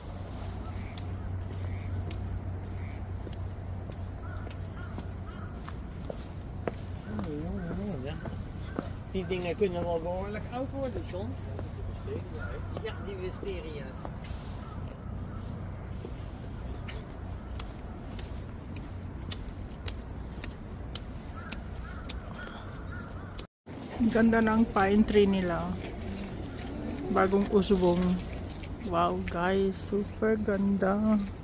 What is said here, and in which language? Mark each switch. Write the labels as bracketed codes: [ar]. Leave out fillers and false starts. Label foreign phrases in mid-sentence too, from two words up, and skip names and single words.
[nl] Die dingen kunnen wel behoorlijk oud worden, John. Ja, die wisteria's. [tl] Ganda ng pine tree nila. Bagong usbong. [en] Wow guys, [tl] super ganda.